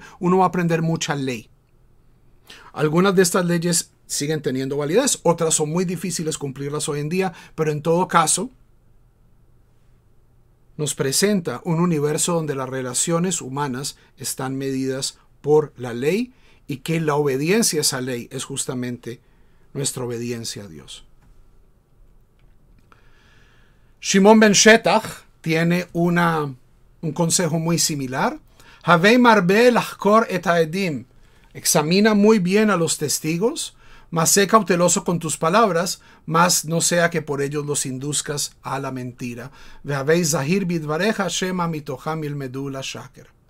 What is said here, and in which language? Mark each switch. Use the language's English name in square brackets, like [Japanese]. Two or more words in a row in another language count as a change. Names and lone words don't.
[Spanish] Uno va a aprender mucha ley. Algunas de estas leyes siguen teniendo validez, otras son muy difíciles cumplirlas hoy en día, pero en todo caso, nos presenta un universo donde las relaciones humanas están medidas por la ley y que la obediencia a esa ley es justamente nuestra obediencia a Dios. Shimon ben Shetach tiene un consejo muy similar. [Hebrew] הוי מרבה לחקור את העדים. [Spanish] Examina muy bien a los testigos, mas sé cauteloso con tus palabras, mas no sea que por ellos los induzcas a la mentira. [Hebrew] והוי זהיר בדבריך שמא מתוכם ילמדו לשקר.